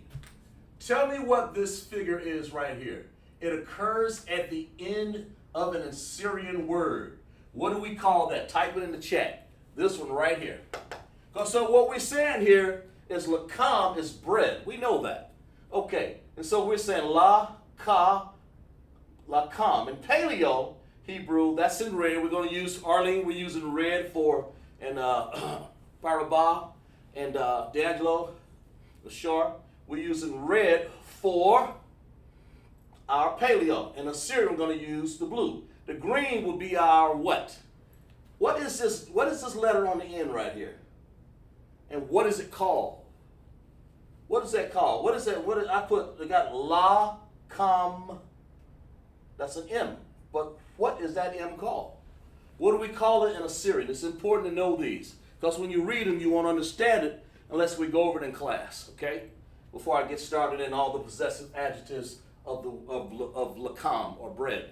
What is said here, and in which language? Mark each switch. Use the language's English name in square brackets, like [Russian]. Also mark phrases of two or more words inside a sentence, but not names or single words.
[English] Tell me what this figure is right here. It occurs at the end of an Assyrian word. What do we call that? Type it in the chat. This one right here. So what we're saying here is lakam is bread. We know that. Okay. And so we're saying la, ka, lakam. In Paleo Hebrew, that's in red. We're going to use, Arlene, we're using red for, and Parabah, and D'Angelo, Lashawan, we're using red for our Paleo. In Assyrian, we're going to use the blue. The green will be our what? What is this letter on the end right here? And what is it called? What is that called? What is that? They got la, kam. That's an M. But what is that M called? What do we call it in Assyrian? It's important to know these. Because when you read them, you won't understand it unless we go over it in class, okay? Before I get started in all the possessive adjectives of lakam, or bread.